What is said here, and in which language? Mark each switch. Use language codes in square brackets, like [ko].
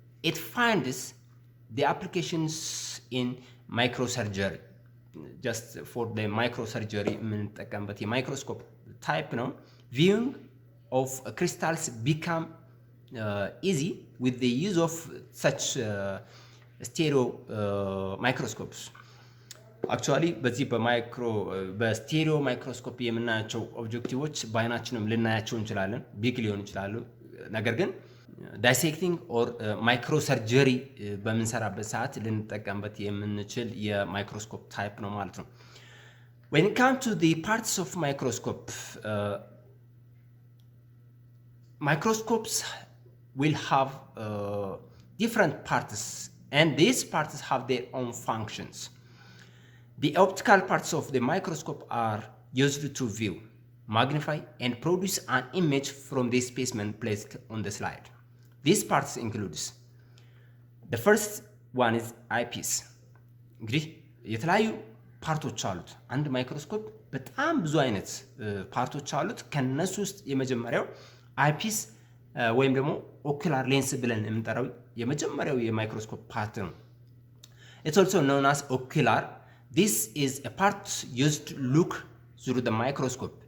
[en] It finds the applications in microsurgery. Just for the microsurgery [am] የምንጠቀምበት የማይክሮስኮፕ ታይፕ ነው። [en] Viewing of crystals become easy with the use of such stereo microscopes. [am] አክቹዋሊ በዚህ በስቴሪዮ ማይክሮስኮፕ የምናያቸው ኦብጀክቲቮች በአይናችንም ልናያቸው እንችላለን፣ ቢግ ሊሆን ይችላሉ። ነገር ግን ዳይሴክቲንግ ኦር ማይክሮሰርጀሪ በምንሰራበት ሰዓት ልንጠቀምበት የምንችል የማይክሮስኮፕ ታይፕ ነው ማለት ነው። [en] When it comes to the parts of microscope, microscopes will have different parts and these parts have their own functions. The optical parts of the microscope are used to view, magnify, and produce an image from the specimen placed on the slide. These parts includes the first one is eyepiece. [am] እንግዲህ የተለያዩ ፓርቶች አሉት። አንድ ማይክሮስኮፕ በጣም ብዙ አይነት ፓርቶች አሉት። ከነሱ ውስጥ የመጀመሪያው አይፒስ ወይም ደግሞ ኦኩላር ሌንስ ብለን የምንጠራው የመጀመሪያው የማይክሮስኮፕ ፓርት ነው። [en] It's also known as ocular. This is a part used to look through the microscope.